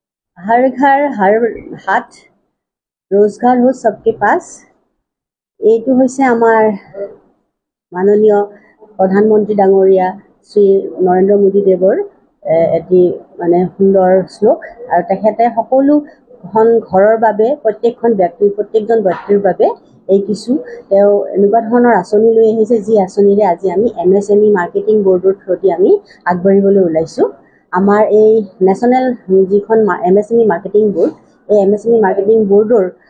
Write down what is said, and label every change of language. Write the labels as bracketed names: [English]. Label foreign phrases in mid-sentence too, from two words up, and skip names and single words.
[Hindi] हर घर हर हाथ रोजगार हो सबके पास [Assamese] এইটো হৈছে আমাৰ মাননীয় প্ৰধানমন্ত্ৰী ডাঙৰীয়া শ্ৰী নৰেন্দ্ৰ মোদী দেৱৰ এটি মানে সুন্দৰ শ্লোক আৰু তেখেতে সকলোখন ঘৰৰ বাবে প্ৰত্যেকজন ব্যক্তিৰ বাবে এই কিছু তেওঁ এনেকুৱা ধৰণৰ আঁচনি লৈ আহিছে যি আঁচনিৰে আজি আমি [English] MSME marketing board through [Assamese] আমি আগবাঢ়িবলৈ ওলাইছোঁ আমাৰ এই নেশ্যনেল যিখন [English] MSME marketing board [Assamese] এই [English] MSME marketing board